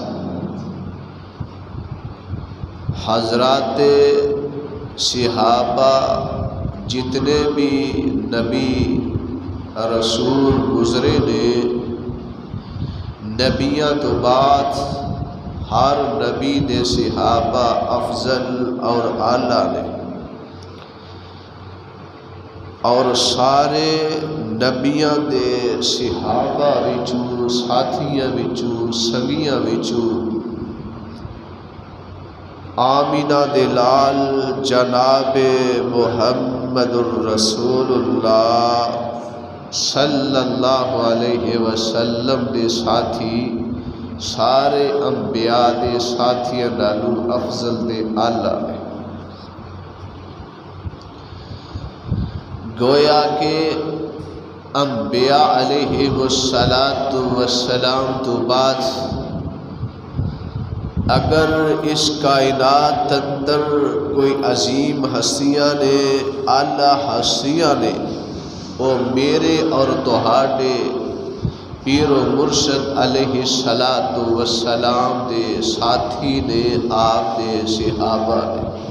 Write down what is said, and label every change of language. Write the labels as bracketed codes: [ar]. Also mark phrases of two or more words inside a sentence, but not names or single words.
[pa] حضرات صحابہ جتنے بھی نبی رسول گزرے نے نبیاں تو بعد ہر نبی دے صحابہ افضل اور اعلیٰ نے اور سارے نبیاں دے صحابہ وچوں ساتھیاں وچوں سنگیاں وچوں آمینہ دے لال جناب محمد الرسول اللہ صلی اللہ علیہ وسلم دے ساتھی سارے انبیاء دے ساتھیاں نالوں افضل دے اعلیٰ ہے گویا کہ انبیاء علیہم الصلاۃ والسلام تو بعد اگر اس کائنات اندر کوئی عظیم ہستیاں نے اعلیٰ ہستیاں نے وہ میرے اور تہاڈے پیر و مرشد علیہ الصلاۃ والسلام دے ساتھی نے آپ دے صحابہ نے